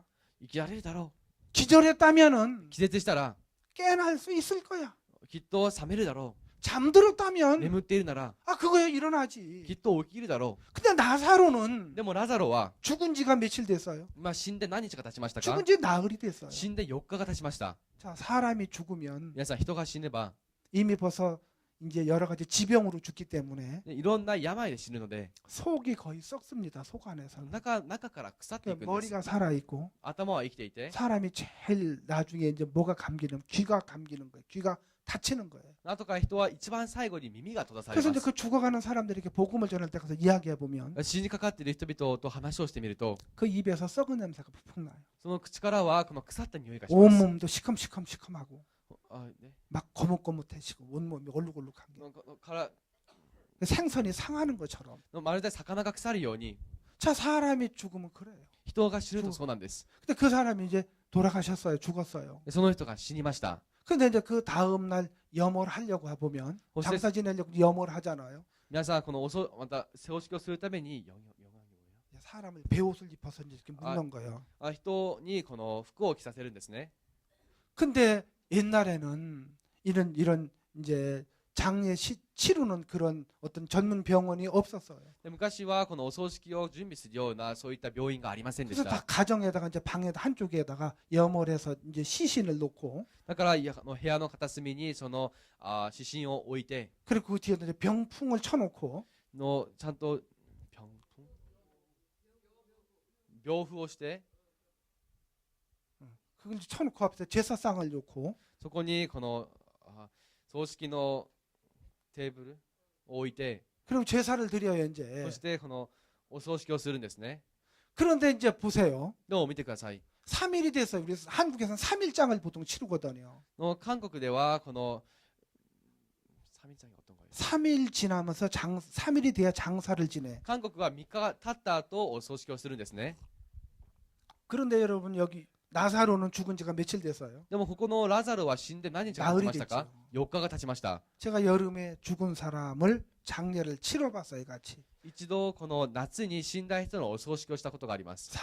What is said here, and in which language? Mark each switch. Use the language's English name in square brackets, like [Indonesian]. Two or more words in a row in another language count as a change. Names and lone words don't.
[Japanese] 生きられるだろ [Korean] 기절했다면은 [Japanese] う。気絶したら [Korean] 깨어날 수 있을 거야. [Japanese] きっと覚めるだろう。 [Korean] 잠들었다면 [Japanese] 眠っているなら [Korean] 아 그거야 [Japanese] き [Korean] 일어나지. [Japanese] っと起きるだろ [Korean] 근데 [Japanese] う。 [Korean] 나사로는 [Japanese] でもラザロは [Korean] 죽은 지가 며칠 됐어요. [Japanese] 死んで何日が経ちましたか？ [Korean] 죽은 지 나흘이 됐어요. [Japanese] 死んで4日が経ちました。 [Korean] 자 사람이 죽으면 [Japanese] 皆さん人が死ねば [Korean] 이미 벌써 이제 여러 가지 지병으로 죽기 때문에 [Japanese] いろんな病で死ぬので [Korean] 속이 거의 썩습니다. 속 안에서. [Japanese] 中から腐っていくんです。 [Korean] 머리가 살아 있고 [Japanese] 頭は生きていて [Korean] 사람이 제일 나중에 이제 뭐가 감기는 귀가 감기는 거예요. 귀가 다치는 거예요. [Japanese] 後から人は一番最後に耳が閉ざされ [Korean] 그래서 [Japanese] ま [Korean] 이제 [Japanese] す。 [Korean] 그 죽어가는 사람들에게 복음을 전할 때 가서 이야기해 보면 [Japanese] 死にかかっている人々と話をしてみると [Korean] 그 입에서 썩은 냄새가 푹푹 나요. [Japanese] その口からはこの腐った匂いがします。 [Korean] 온몸도 시큼시큼시큼하고 [Japanese] ね、 [Korean] 막 거뭇거뭇해지고 온몸이 올룩올룩한 게 [Japanese] なんかから [Korean] 생선이 상하는 것처럼. [Japanese] まるで魚が腐るように [Korean] 자 사람이 죽으면 그래요. [Japanese] 人が死ぬとそうなんです。 [Korean] 근데 그 사람이 이제 돌아가셨어요. 죽었어요. [Japanese] その人が死にました。 [Korean] 근데 이제 그 다음 날 염호를 하려고 보면 어째- 장사 지내려고 염호를 하잖아요. [Japanese] 皆さんこのまた葬式をするために [Korean] 사람을 베옷을 입혀서 이제 이렇게 묶는 거예요. [Japanese] 人にこの服を着させるんですね。 [Korean] 근데 옛날에는 이런 이제 장례 치르는 그런 어떤 전문 병원이 없었어요. [Japanese] で昔はこのお葬式を準備するようなそういった病院がありませんでし [Korean] 그래서 다 [Japanese] た。 [Korean] 가정에다가 이제 방에다 한쪽에다가 염호를 해서 이제 시신을 놓고 [Japanese] だから部屋の片隅にその指針を置いて [Korean] 그리고 그 뒤에 이제 병풍을 쳐놓고 [Japanese] ちゃんと病符をして [Korean] 그걸 이제 쳐놓고 앞에 제사상을 놓고 [Japanese] そこにこの葬式のテーブルを置いて [Korean] 그리고 제사를 드려요 [Japanese] そ [Korean] 이제. [Japanese] してこのお葬式をするんですね。 [Korean] 그런데 이제 보세요. [Japanese] でも見てください。 [Korean] 3일이 됐어요. 우리 한국에서는 3일장을 보통 치르거든요. [Japanese] 韓国ではこの3日に어떤 [Korean] 3일 지나면서 3일이 돼야 장사를 지내. [Japanese] 韓国は3日が経った後お葬式をするんですね。 [Korean] 그런데 여러분 여기 나사로는 죽은 지가 며칠 됐어요? [Japanese] でもここのラザロは死んで何日が経ちましたか？ 4日が経ちました。 [Korean] 제가 여름에 죽은 사람을 장례를 치러봤어요, 같이. [Japanese] 一度この夏に死んだ人のお葬式をしたことがあります。